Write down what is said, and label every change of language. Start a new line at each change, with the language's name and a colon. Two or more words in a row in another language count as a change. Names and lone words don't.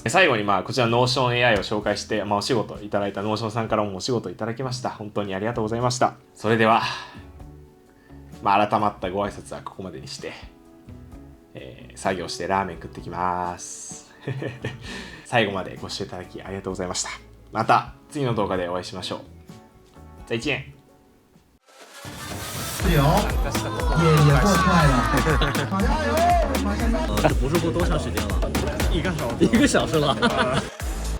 Japanese: 最後にまあこちら NotionAI を紹介して、まあ、お仕事いただいた Notion さんからもお仕事いただきました。本当にありがとうございました。それでは、まあ、改まったご挨拶はここまでにして、作業してラーメン食ってきます最後までご視聴いただきありがとうございました。また次の動画でお会いしましょう。
Chinese: 再见。自由也过快了，加油！这不是过多长时间了？1个小时了。